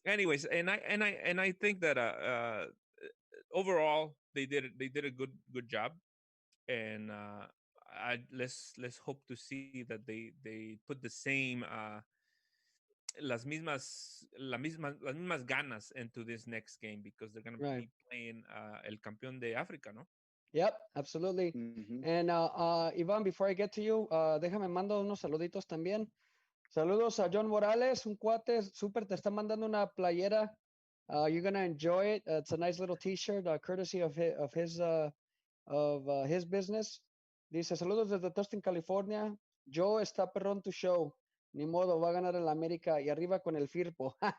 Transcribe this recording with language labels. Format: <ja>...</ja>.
<en>anyways, and I think that overall they did a good job, and let's hope to see that they put the same</en> <es>las mismas ganas</es> <en>into this next game, because they're gonna be playing</en> <es>el campeón de África, ¿no?</es> <en>Yep, absolutely. Mhm. And Iván, before I get to you,</en> <es>déjame mando unos saluditos también. Saludos a John Morales, un cuate súper, te está mandando una playera.</es> <en>You're gonna enjoy it. It's a nice little T-shirt, courtesy of his business.</en> <es>Dice, saludos desde Tustin, California. Joe está perrón tu show. Ni modo, va a ganar el América y arriba con el Firpo.</es>